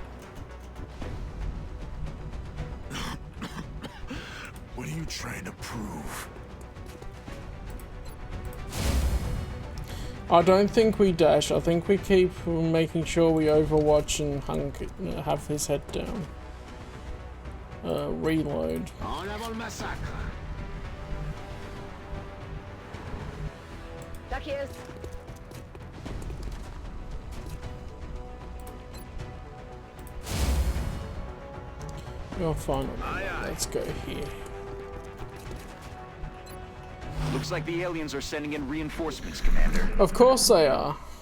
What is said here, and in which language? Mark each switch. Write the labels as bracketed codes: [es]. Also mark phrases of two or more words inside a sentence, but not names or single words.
[en] What are you trying to prove? I don't think we dash. I think we keep making sure we overwatch and have his head down. Reload. [fr] En avant le massacre. [pl] Tak jest. [en] You're fine. Let's go here. Looks like the aliens are sending in reinforcements, Commander. Of course they are.